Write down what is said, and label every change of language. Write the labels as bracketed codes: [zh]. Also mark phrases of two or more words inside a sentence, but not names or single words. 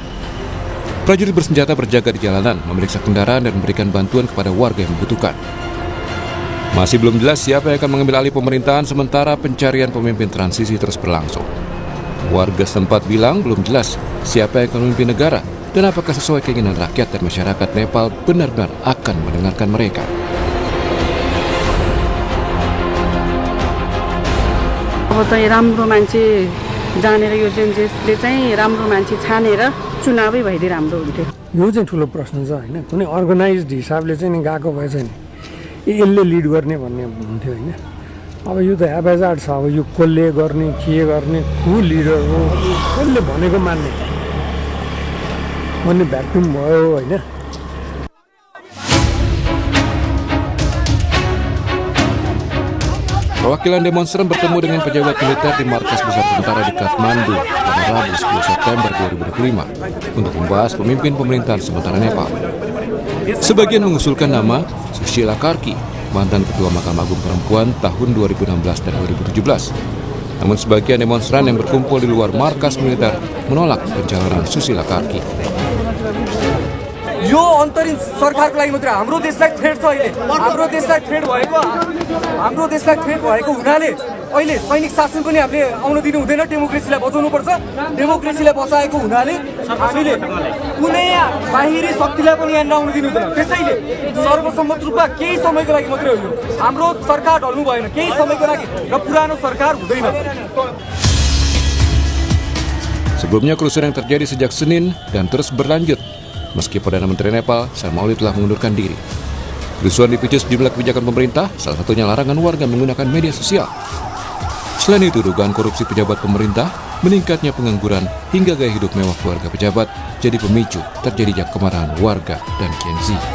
[id] Prajurit bersenjata berjaga di jalanan, memeriksa kendaraan dan memberikan bantuan kepada warga yang membutuhkan. Masih belum jelas siapa yang akan mengambil alih pemerintahan sementara pencarian pemimpin transisi terus berlangsung. Warga setempat bilang belum jelas siapa yang akan memimpin negara dan apakah sesuai keinginan rakyat dan masyarakat Nepal benar-benar akan mendengarkan mereka. [ne] अब चाहिँ राम्रो मान्छे जानेर यो जुन जसले चाहिँ राम्रो मान्छे छानेर चुनावै भइदिए राम्रो हुन्थ्यो। यो चाहिँ ठुलो प्रश्न छ हैन, कुनै अर्गनाइज्ड हिसाबले चाहिँ नि गएको भए चाहिँ यसले लिड गर्ने भन्ने हुन्थ्यो हैन। अब यो त हेपेजाड छ, अब यो कसले गर्ने, के गर्ने, को लिडर हो, कसले भनेको मान्ने भन्ने भ्याक्युम भयो होइन। [id] Perwakilan demonstran bertemu dengan pejabat militer di markas besar tentara di Kathmandu pada Rabu 10 September 2025 untuk membahas pemimpin pemerintahan sementara Nepal. Sebagian mengusulkan nama Sushila Karki, mantan Ketua Mahkamah Agung Perempuan tahun 2016 dan 2017. Namun sebagian demonstran yang berkumpul di luar markas militer menolak pencalonan Sushila Karki. [ne] यो अन्तरिम सरकारको लागि मात्र हाम्रो देशलाई थ्रेट छ अहिले, हाम्रो देशलाई थ्रेट भएको हुनाले अहिले सैनिक शासन पनि हामीले आउन दिनु हुँदैन, डेमोक्रेसीलाई बचाउनु पर्छ। डेमोक्रेसीलाई बचाएको हुनाले हामीले कुनै बाहिरी शक्तिलाई पनि यहाँ नआउन दिनु हुँदैन। त्यसैले सर्वसम्मत रूपमा केही समयको लागि मात्रै हो, हाम्रो सरकार ढल्नु भएन, केही समयको लागि, र पुरानो सरकार हुँदैन। [id] Sebelumnya kerusuhan yang terjadi sejak Senin dan terus berlanjut meski Perdana Menteri Nepal Sarmauli telah mengundurkan diri. Kerusuhan dipicu sejumlah kebijakan pemerintah, salah satunya larangan warga menggunakan media sosial. Selain itu, dugaan korupsi pejabat pemerintah, meningkatnya pengangguran, hingga gaya hidup mewah keluarga pejabat jadi pemicu terjadinya kemarahan warga dan Gen Z.